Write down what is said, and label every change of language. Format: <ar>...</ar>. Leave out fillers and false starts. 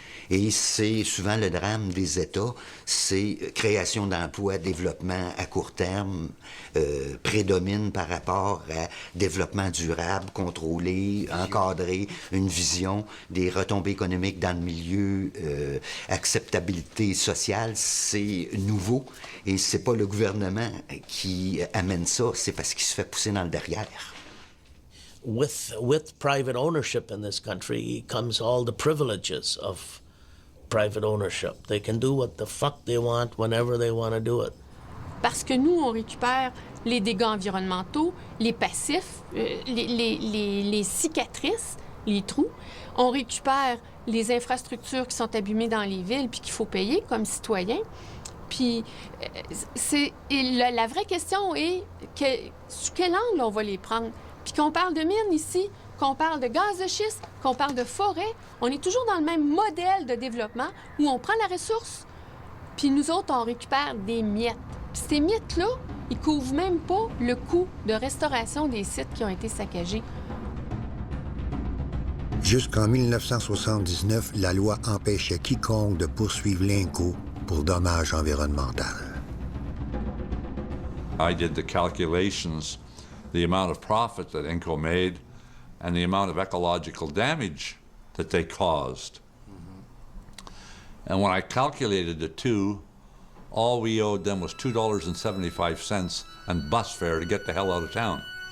<fr>Et c'est souvent le drame des États, c'est création d'emplois, développement à court terme, prédomine par rapport à développement durable, contrôlé, encadré, une vision, des retombées économiques dans le milieu, acceptabilité sociale, c'est nouveau. Et c'est pas le gouvernement qui amène ça, c'est parce qu'il se fait pousser dans le derrière.</fr> <en>With private ownership in this country comes all the privileges of private ownership. They can do what the fuck they want whenever they want to do it.</en> <fr>Parce que nous, on récupère les dégâts environnementaux, les passifs, les cicatrices, les trous. On récupère les infrastructures qui sont abîmées dans les villes puis qu'il faut payer comme citoyen. Puis la vraie question est sous quel angle on va les prendre. Puis qu'on parle de mines ici, qu'on parle de gaz de schiste, qu'on parle de forêt, on est toujours dans le même modèle de développement où on prend la ressource, puis nous autres, on récupère des miettes. Puis ces miettes-là, ils couvrent même pas le coût de restauration des sites qui ont été saccagés. Jusqu'en 1979, la loi empêchait quiconque de poursuivre l'INCO pour dommages environnementaux.</fr> <en>I did the calculations, the amount of profit that INCO made and the amount of ecological damage that they caused. And when I calculated the two, all we owed them was $2.75 and bus fare to get the hell out of town.</en>